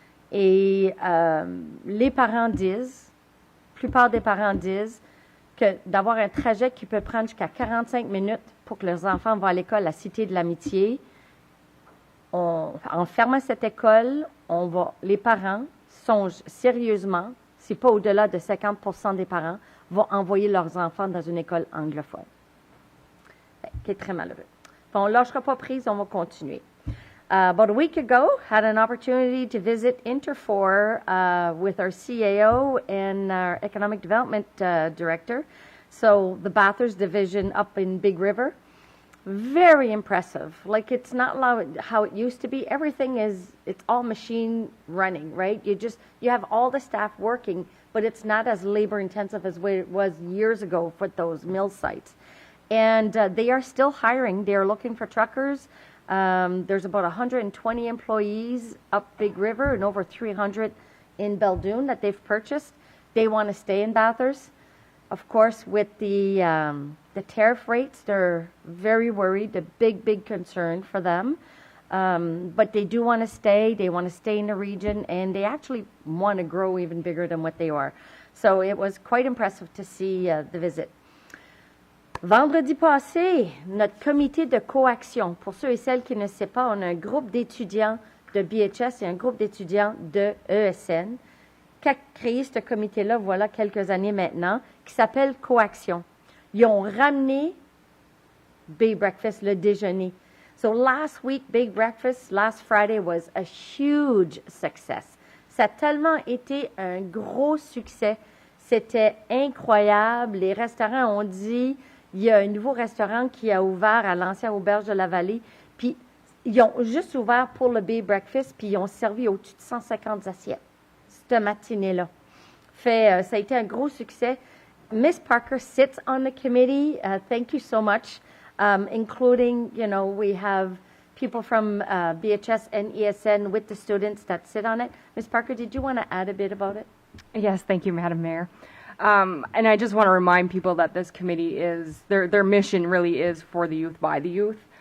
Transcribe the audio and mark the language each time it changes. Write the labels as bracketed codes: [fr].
[fr] Et les parents disent, la plupart des parents disent, que d'avoir un trajet qui peut prendre jusqu'à 45 minutes pour que leurs enfants vont à l'école à Cité de l'Amitié, en fermant cette école, les parents songent sérieusement, si pas au-delà de 50% des parents, vont envoyer leurs enfants dans une école anglophone. Qui est très malheureux. On ne lâchera pas prise, on va continuer. [en] About a week ago, had an opportunity to visit Interfor with our CAO and our Economic Development Director. So the Bathurst division up in Big River. Very impressive. Like, it's not how it used to be. Everything it's all machine running, right? You have all the staff working, but it's not as labor intensive as it was years ago for those mill sites. And they are still hiring. They are looking for truckers. There's about 120 employees up Big River and over 300 in Beldoon that they've purchased. They want to stay in Bathurst. Of course, with the tariff rates, they're very worried, a big concern for them. But they do want to stay. They want to stay in the region, and they actually want to grow even bigger than what they are. So it was quite impressive to see the visit. [fr] Vendredi passé, notre comité de coaction, pour ceux et celles qui ne savent pas, on a un groupe d'étudiants de BHS et un groupe d'étudiants de ESN qui a créé ce comité-là, voilà quelques années maintenant, qui s'appelle Coaction. Ils ont ramené Big Breakfast, le déjeuner. [en] So last week, Big Breakfast, last Friday, was a huge success. [fr] Ça a tellement été un gros succès. C'était incroyable. Les restaurants ont dit, il y a un nouveau restaurant qui a ouvert à l'ancienne auberge de la Vallée. Puis, ils ont juste ouvert pour le Big Breakfast, puis ils ont servi au-dessus de 150 assiettes cette matinée-là. Ça a été un gros succès. [en] Miss Parker sits on the committee. Thank you so much. Including, we have people from BHS and ESN with the students that sit on it. Ms. Parker, did you want to add a bit about it? Yes, thank you, Madam Mayor. And I just want to remind people that this committee is, their mission really is for the youth, by the youth.